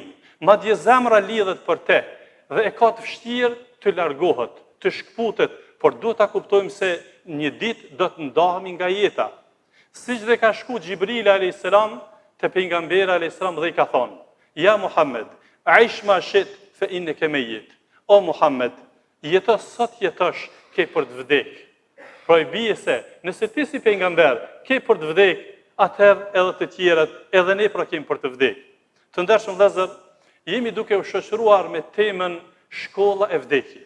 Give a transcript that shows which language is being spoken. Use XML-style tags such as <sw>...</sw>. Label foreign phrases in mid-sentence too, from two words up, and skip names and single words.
<sq>Madje zemra lidhet për te dhe e ka të vështirë të largohet, të shkputet, por duhet ta kuptojmë se një ditë do të ndahemi nga jeta. Siç dhe ka shku Xhibril</sq> <ar>عليه السلام</ar> <sq>te pejgamberi</sq> <ar>عليه السلام</ar> <sq>dhe I ka thonë:</sq> <ar>"يا محمد عش ما شئت فإنك ميت."</ar> <sq>O Muhammed, jeto sot jetosh ke për të vdek. Pra I bie se nëse ti si pejgamber ke për të vdek, atëherë edhe të tjerët, edhe ne pra kemi për të vdek. Të ndershëm vëllezër, jemi duke u shoqëruar me temën shkolla e vdekjes.</sq>